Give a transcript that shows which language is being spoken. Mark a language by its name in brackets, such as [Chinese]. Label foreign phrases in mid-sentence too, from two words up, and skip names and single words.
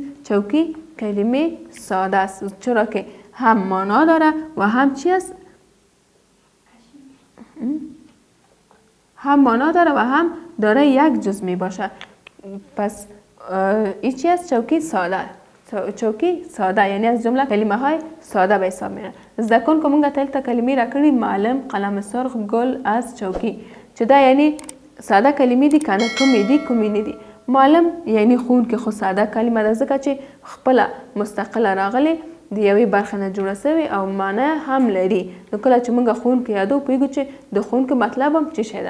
[Persian] چوکی کلمه ساده است، چرا که هم معنا داره و هم چی است؟ هم معنا داره و هم داره یک جز می باشه. پس این چی است؟ چوکی ساده. چوکی ساده یعنی از جمله کلمه های ساده به حساب میره. [Pashto] زده کن که مونږ تل کلمې را کړې، [Persian] معلم، قلم سرخ، گل، از، چوکی، [Pashto] چې دا یعنی ساده کلمې دي کنه کومې دي کومې نه دي. معلم یعنی خون کې خو ساده کلمه ده، ځکه چې خپله مستقله راغلې د یوې برخې نه جوړه سوې او معنی هم لري. نو کله چې مونږ ښوونکي یادو پوهېږو چې د ښوونکي مطلب هم څه شی ده.